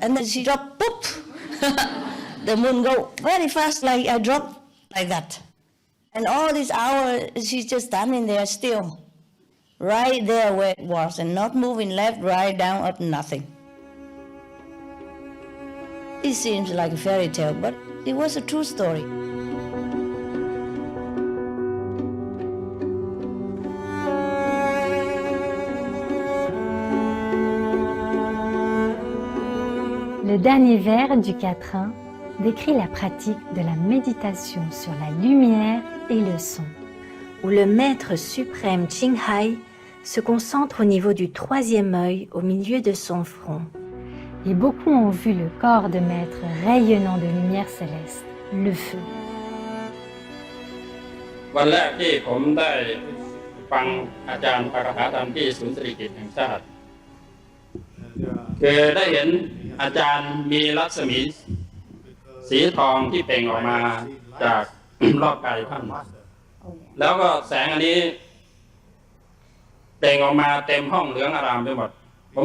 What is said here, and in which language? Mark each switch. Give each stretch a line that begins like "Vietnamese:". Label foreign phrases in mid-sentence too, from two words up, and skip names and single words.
English: And then she dropped, poof! The moon go very fast, like I dropped like that. And all this hour, she's just standing there still, right there where it was, and not moving left, right, down, up, nothing. It seems like a fairy tale, but it was a true story.
French: Le dernier vers du quatrain décrit la pratique de la méditation sur la lumière et le son, où le maître suprême Qinghai se concentre au niveau du troisième œil au milieu de son front. Et beaucoup ont vu le corps de maître rayonnant de lumière céleste, le feu.
Thai: วันแรกที่ผมได้ฟังอาจารย์ปาฐกถาธรรมที่ศูนย์สิริกิติ์แห่งชาติคือได้เห็นอาจารย์มีรัศมีสีทองที่เปล่งออก มาจากรอบกายท่านแล้วก็แสงอันนี้เปล่งออกมาเต็มห้องเหลืองอารามไปหมดผม